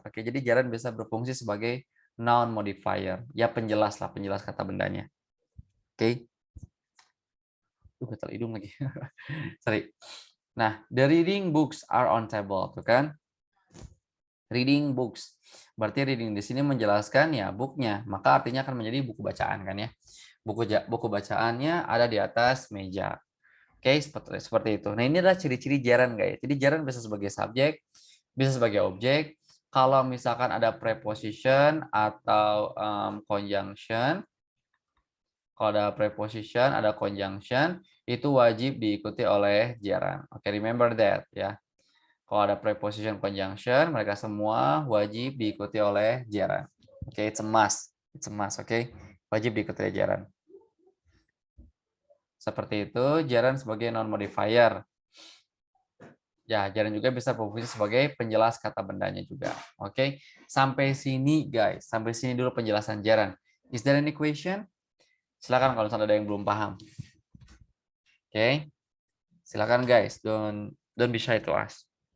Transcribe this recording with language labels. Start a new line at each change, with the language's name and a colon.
Indonesian: Oke, jadi gerund bisa berfungsi sebagai noun modifier, ya penjelas lah, penjelas kata bendanya. Oke. Gatal hidung lagi.
English: Sorry. Nah, the reading books are on table,
Indonesian: tuh kan?
English: Reading books.
Indonesian: Berarti reading di sini menjelaskan ya booknya, maka artinya akan menjadi buku bacaan kan ya. Buku bacaannya ada di atas meja. Oke, seperti itu. Nah, ini adalah ciri-ciri gerund guys. Jadi gerund bisa sebagai subjek, bisa sebagai objek. Kalau misalkan ada preposition atau conjunction, kalau ada preposition, ada conjunction, itu wajib diikuti oleh gerund. Oke,
English: remember that
Indonesian: ya. Kalau ada preposition conjunction, mereka semua wajib diikuti oleh gerund. Oke,
English: it's a must. It's a must,
Indonesian: oke. Wajib diikuti oleh gerund. Seperti itu, gerund sebagai non-modifier. Ya, gerund juga bisa berfungsi sebagai penjelas kata bendanya juga. Oke, sampai sini guys. Sampai sini dulu penjelasan gerund.
English: Is there any question?
Indonesian: Silakan kalau misalnya ada yang belum paham. Oke. Silakan
English: guys, don't be shy to ask.